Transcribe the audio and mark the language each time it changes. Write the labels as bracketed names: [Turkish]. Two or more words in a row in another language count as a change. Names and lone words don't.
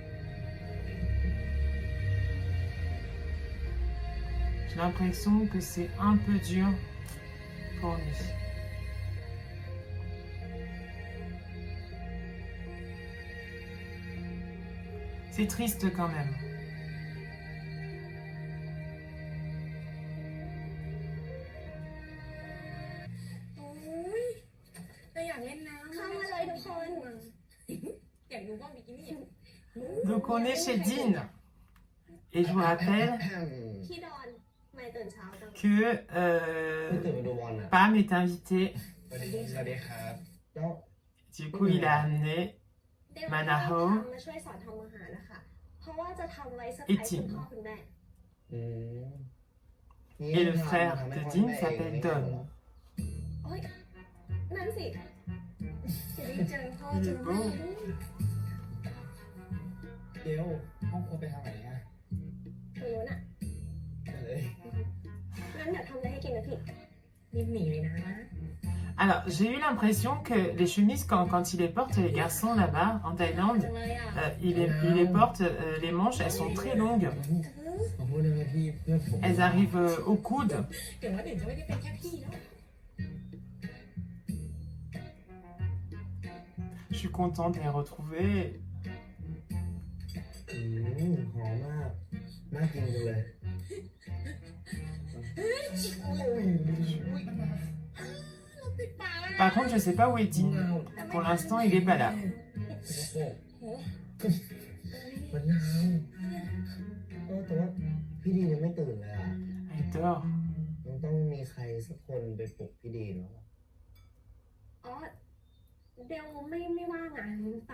[French] J'ai l'impression que c'est un peu dur pour lui. C'est triste quand même. [Thai] โอ้ยเราอยากเล่นน้ำ เข้ามาเลยทุกคน อยากดูว่าบิกินี่ [French] Donc on est chez Dean. Et je vous rappelle [Thai] พี่ดอนทำไมตื่นเช้าจัง [French] que [Thai] ตื่นมาดูบอลนะ [French] Pam est invité. [Thai] สวัสดีครับเจ้า [French] Du coup, il a amené [Thai] เดี๋ยว มานาโฮ มาช่วยสอนทำอาหารนะคะ เพราะว่าจะทำไว้เซอร์ไพรส์คุณพ่อคุณแม่ [French] et le frère de Dean s'appelle Don. [Thai] โอ๊ยนั่นสิ จะได้เจอพ่อ [French] Il [Thai] เจ [French] est [Thai] อแม่ [French] beau. [Thai] เดี๋ยวห้องครัวไปทางไหนอะ ตรงนู้นอ่ะ เลย งั้นเดี๋ยวทำอะไรให้กินนะพี่ รีบหนีเลยนะ [French] Alors, j'ai eu l'impression que les chemises, quand ils les portent, les garçons là-bas, en Thaïlande, [Thai] จังเลยอ่ะ [French] ils les portent, les manches, elles sont très longues. [Thai] ขอโทษนะครับพี่เพื่อนผม [French] Elles arrivent au coude. [Thai] เดี๋ยวว่าเดี๋ยวจะไม่ได้เป็นแค่พี่แล้ว [French] Je suis contente de les retrouver. [Thai] หอมมากน่ากินจังเลย [French] Par contre, je sais pas où est Dean. Pour l'instant, il est pas là. [Thai] มันนาวแต่ว่าพี่ดียังไม่ตื่นเลยอ่ะ [French] Il dort. [Thai] มันต้องมีใครสักคนไปปลุกพี่ดีเนาะ อ๋อ เดี๋ยวไม่ว่างอ่ะฝากพามไปปลุกเลยนะ